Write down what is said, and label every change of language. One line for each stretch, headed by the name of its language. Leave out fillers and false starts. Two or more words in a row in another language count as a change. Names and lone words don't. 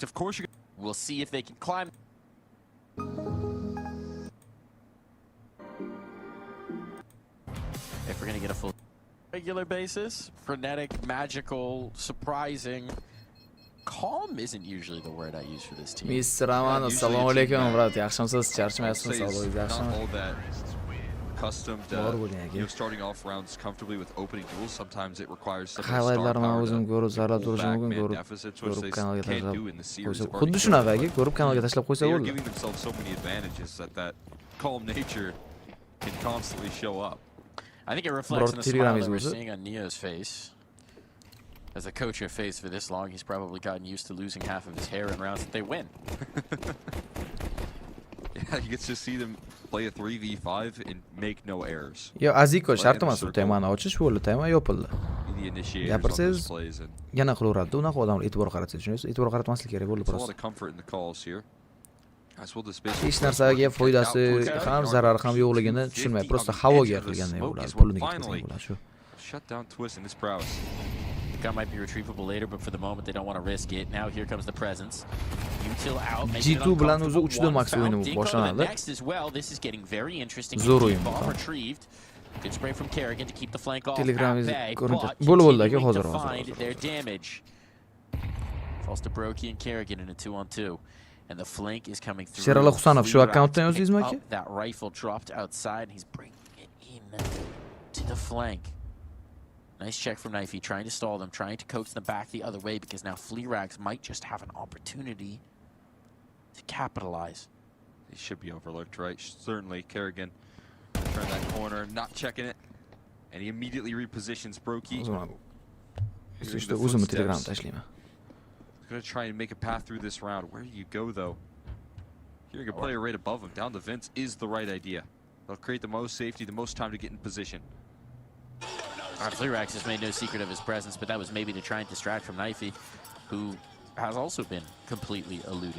English: Of course, we'll see if they can climb. If we're gonna get a full regular basis, frenetic, magical, surprising, calm isn't usually the word I use for this team.
Uzbek: Msi Roman, assalomu alaykum, brat. Yaxshimisiz? Charchamayapsizmi? Sog'ligingiz yaxshimi?
English: All that accustomed starting off rounds comfortably with opening duels. Sometimes it requires some
Uzbek: highlightlarni o'zim ko'rib saralab turishim mumkin, ko'rib kanalga tashlab qo'ysa. Xuddi shunaqa, ko'rib kanalga tashlab qo'ysa
English: They're
Uzbek: bo'ldi.
English: giving themselves so many advantages that calm nature can constantly show up. I think it reflects in the smile that we're seeing on Neo's face. As a coach who faced for this long, he's probably gotten used to losing half of his hair in rounds that they win. Yeah, you get to see them play a 3v5 and make no errors.
Uzbek: Yo, Aziko, shart emas bu temani ochish bo'ldi, tema yopildi. Gapirsangiz yana qilaveradi. Unaqa odamlar e'tibor qaratsa, tushunasiz? E'tibor qaratmaslik kerak bo'ldi
English: There's a lot
Uzbek: prosta.
English: of comfort in the calls here. As well, this
Uzbek: Hech narsaga foydasi ham, zarari ham yo'qligini tushunmay, prosta havoga qilganday bo'ladi, pulini ketkazgan bo'ladi shu.
English: Shut down twist in this prowess. The gun might be retrievable later, but for the moment they don't want to risk it. Now here comes the presence. Util out.
Uzbek: G2 bilan o'zi 3 max o'yini boshlanadi.
English: Next as well. This is getting very interesting.
Uzbek: Zo'r o'yin.
English: Bomb retrieved. Good spray from Kerrigan to keep the flank off.
Uzbek: Telegram'ingiz ko'rinadi. Bo'ldi aka, hozir.
English: Find their damage. Falls to Brokey and Kerrigan in a 2-on-2. And the flank is coming through.
Uzbek: Sherali Husanov shu akkauntdan yozdingizmi aka?
English: That rifle dropped outside and he's bringing it in to the flank. Nice check from Knifey, trying to stall them, trying to coax them back the other way because now Fleerags might just have an opportunity to capitalize. They should be overlooked, right? Certainly, Kerrigan turn that corner, not checking it, and he immediately repositions Brokey.
Uzbek: O'zimni Telegram tashlayman.
English: Gonna try and make a path through this round. Where do you go though? Hearing a player right above him down the vents is the right idea. They'll create the most safety, the most time to get in position. Fleerags has made no secret of his presence, but that was maybe to try and distract from Knifey, who has also been completely eluded.